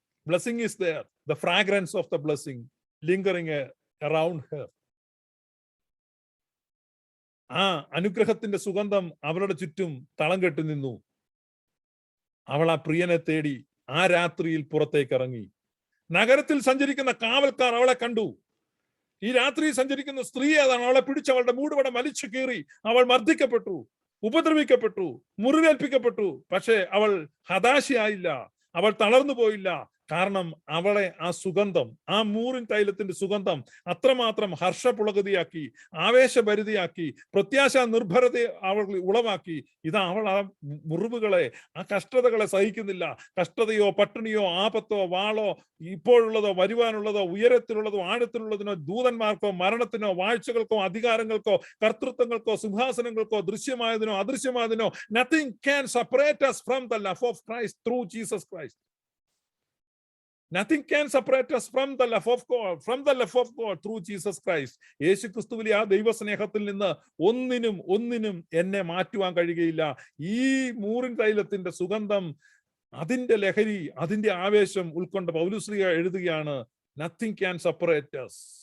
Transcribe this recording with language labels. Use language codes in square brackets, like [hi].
[en] blessing is there, the fragrance of the blessing lingering around her. [ml] ആ അനുഗ്രഹത്തിന്റെ സുഗന്ധം അവളുടെ ചുറ്റും തളം കെട്ടി നിന്നു. അവൾ ആ പ്രിയനെ തേടി ആ രാത്രിയിൽ പുറത്തേക്ക് ഇറങ്ങി. നഗരത്തിൽ സഞ്ചരിക്കുന്ന കാവൽക്കാർ അവളെ കണ്ടു. ഈ രാത്രി സഞ്ചരിക്കുന്ന സ്ത്രീ അതാണ്. അവളെ പിടിച്ച് അവളുടെ മൂടുപടം വലിച്ചു കീറി. അവൾ മർദ്ദിക്കപ്പെട്ടു, ഉപദ്രവിക്കപ്പെട്ടു, മുറിവേൽപ്പിക്കപ്പെട്ടു. പക്ഷേ അവൾ ഹതാശയായില്ല, അവൾ തളർന്നു പോയില്ല. കാരണം അവളെ ആ സുഗന്ധം, ആ മൂറിൻ തൈലത്തിന്റെ സുഗന്ധം അത്രമാത്രം ഹർഷപുളകതിയാക്കി, ആവേശഭരിതയാക്കി, പ്രത്യാശ നിർഭരത അവൾ ഉളവാക്കി. ഇതാ അവൾ ആ മുറിവുകളെ, ആ കഷ്ടതകളെ സഹിക്കുന്നില്ല. കഷ്ടതയോ പട്ടിണിയോ ആപത്തോ വാളോ ഇപ്പോഴുള്ളതോ വരുവാനുള്ളതോ ഉയരത്തിലുള്ളതോ ആഴത്തിലുള്ളതിനോ ദൂതന്മാർക്കോ മരണത്തിനോ വാഴ്ചകൾക്കോ അധികാരങ്ങൾക്കോ കർത്തൃത്വങ്ങൾക്കോ സിംഹാസനങ്ങൾക്കോ ദൃശ്യമായതിനോ അദൃശ്യമായതിനോ [en] nothing can separate us from the love of Christ through Jesus Christ. Nothing can separate us from the love of God through Jesus Christ. [ml] യേശു ക്രിസ്തുവിലെ ആ ദൈവസ്നേഹത്തിൽ നിന്ന് ഒന്നിനും എന്നെ മാറ്റുവാൻ കഴിയുകയില്ല. ഈ മൂറിൻ തൈലത്തിന്റെ സുഗന്ധം, അതിന്റെ ലഹരി, അതിന്റെ ആവേശം ഉൾക്കൊണ്ട് പൗലോസ് എഴുതുകയാണ്, [en] nothing can separate us.